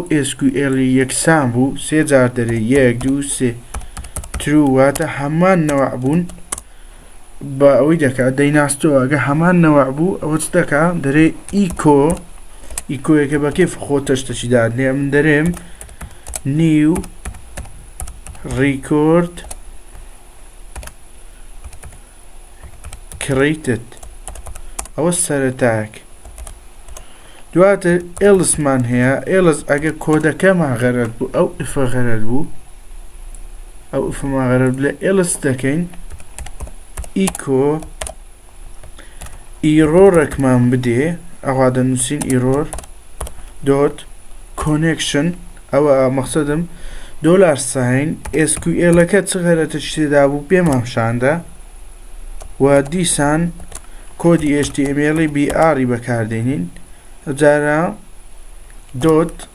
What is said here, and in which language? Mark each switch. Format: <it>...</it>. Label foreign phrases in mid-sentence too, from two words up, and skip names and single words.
<ckb>SQL یەکسان بوو سێ جار دەرێ 1 2 3 true واتە هەمان نەوەع بوون بە ئەوەی دەکات دەیناستەوە ئەگە هەمان نەوەع بوو ئەوە چ دەکا دەرێ ئیکۆیەکە بە کێف خۆتە شتەشی دادنێ من دەرێم</ckb> <en>new record</en> <ckb>created ئەوە سەرەتاک دواتر ئێلسمان هەیە ئێلس ئەگە کۆدەکەمان غەرەت بوو ئەو ئفە غەرەت بوو ئەو ئفەمان غەرەت لە ئێلس دەکەین ئیکۆ ئیرۆرێکمان بدێ ئەوا دەنووسین</ckb> <en>error dot connection</en> <ckb>ئەوە مەقسەدم $ساین SQLەکە چ غەرەتەی تێدا بوو پێمان شاندا و دیسان کۆدی HTML BR بەکاردێنین جارە دۆت</ckb>